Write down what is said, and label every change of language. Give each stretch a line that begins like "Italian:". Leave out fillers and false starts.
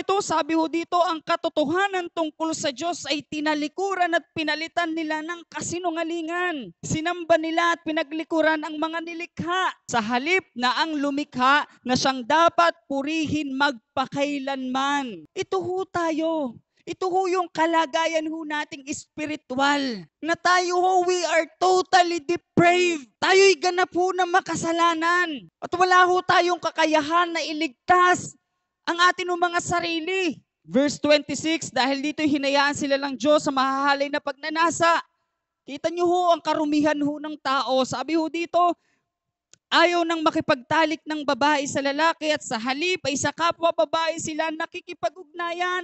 Filipino: Ito, sabi ho dito, ang katotohanan tungkol sa Diyos ay tinalikuran at pinalitan nila ng kasinungalingan. Sinamba nila at pinaglikuran ang mga nilikha sa halip na ang lumikha na siyang dapat purihin magpakailanman. Ito ho tayo. Ito ho yung kalagayan ho nating espiritual. Na tayo ho,
English: we are totally depraved.
Filipino: Tayo'y ganap ho na makasalanan. At wala ho tayong kakayahan na iligtas ang atin ho mga sarili. Verse 26, dahil dito'y hinayaan sila ng Diyos sa mahahalay na pagnanasa. Kita nyo ho ang karumihan ho ng tao. Sabi ho dito, ayaw nang makipagtalik ng babae sa lalaki, at sa halip ay sa kapwa babae sila nakikipag-ugnayan.